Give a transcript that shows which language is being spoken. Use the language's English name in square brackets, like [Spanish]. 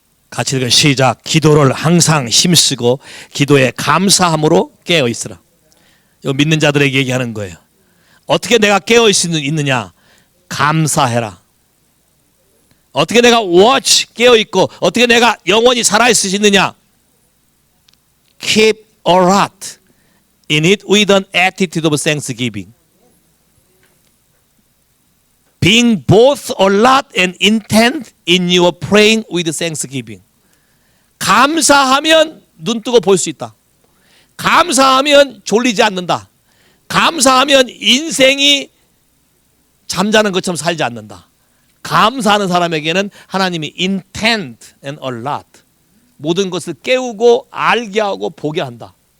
[Korean] 같이 읽어 시작. 기도를 항상 힘쓰고 기도에 감사함으로 깨어 있으라. 이거 믿는 자들에게 얘기하는 거예요. 어떻게 내가 깨어 있느냐? 감사해라. 어떻게 내가 watch 깨어 있고 어떻게 내가 영원히 살아 있을 수 있느냐? [English] Keep alert in it with an attitude of thanksgiving. Being both alert and intent in your praying with thanksgiving. [Korean] 감사하면 눈 뜨고 볼 수 있다. 감사하면 졸리지 않는다. 감사하면 인생이 잠자는 것처럼 살지 않는다. 감사하는 사람에게는 하나님이 [English] intent and a lot, [Korean] 모든 것을 깨우고 알게 하고 보게 한다.